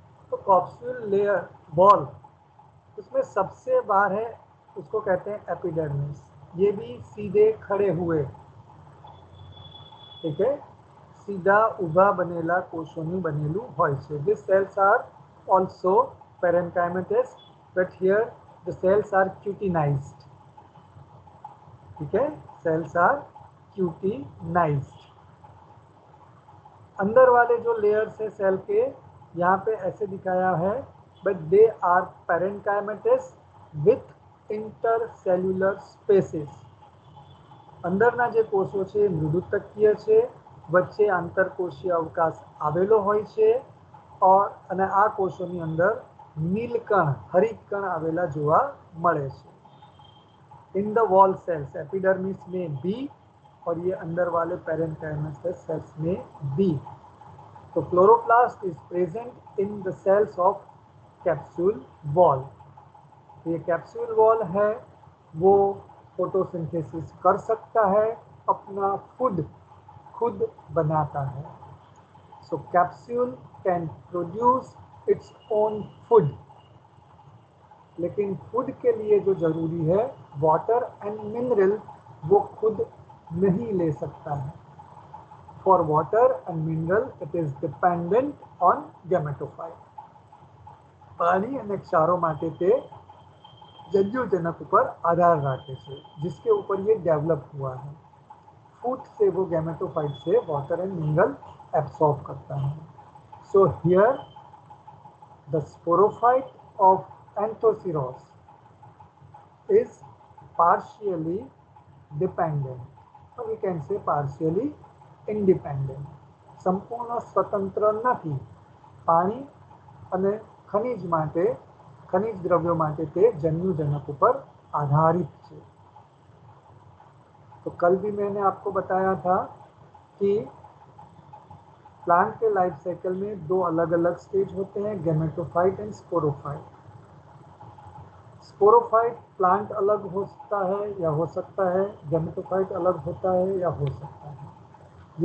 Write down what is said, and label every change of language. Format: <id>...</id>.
<hi>तो capsule layer wall, उसमें सबसे बाहर है, उसको कहते हैं एपिडर्मिस। ये भी सीधे खड़े हुए, ठीक है,</hi> <gu>सीधा उभा बनेला कोशोनी बनेलू હોય છે।</gu> <en>These cells are also parenchymatous, but here the cells are cutinized, ठीक है, cells are cutinized.</en> <hi>अंदर वाले जो लेयर्स है सेल के, यहाँ पे ऐसे दिखाया है,</hi> <en>But they are parenchymatous with intercellular spaces.</en> <gu>અંદરના જે કોષો છે મૃદુતકીય છે, વચ્ચે આંતરકોષીય અવકાશ આવેલો હોય છે, અને આ કોષોની અંદર નીલકણ હરિત કણ આવેલા જોવા મળે છે।</gu> <hi>In the wall sales epidermis में बी, और ये अंदर वाले पेरेन्काइमस सेल्स में बी।</hi> <en>तो chloroplast is present in the cells of capsule wall.</en> <hi>तो ये कैप्सूल वॉल है वो फोटोसिंथेसिस कर सकता है, अपना फूड खुद बनाता है।</hi> <en>so capsule can produce its own food,</en> <hi>लेकिन फूड के लिए जो जरूरी है वाटर एंड मिनरल, वो खुद नहीं ले सकता है।</hi> <en>For water and mineral it is dependent on gametophyte.</en> <gu>पानी અને ક્ષારો માટે તે જન્યુજનક ઉપર આધાર રાખે છે,</gu> <hi>जिसके ऊपर ये डेवलप हुआ है। फूड से वो गैमेटोफाइट से वाटर एंड मिनरल एब्सॉर्ब करता है।</hi> <en>So here the sporophyte of Anthoceros is partially dependent, or we can say partially independent.</en> <gu>સંપૂર્ણ સ્વતંત્ર નથી, પાણી અને ખનિજ માટે, ખનિજ દ્રવ્યો માટે તે જન્યુજનક ઉપર आधारित છે।</gu> <hi>तो कल भी मैंने आपको बताया था कि प्लांट के लाइफ साइकिल में 2 अलग अलग स्टेज होते हैं, gametophyte and sporophyte. Sporophyte plant अलग हो सकता है या हो सकता है, गैमेटोफाइट अलग होता है या हो सकता है।</hi>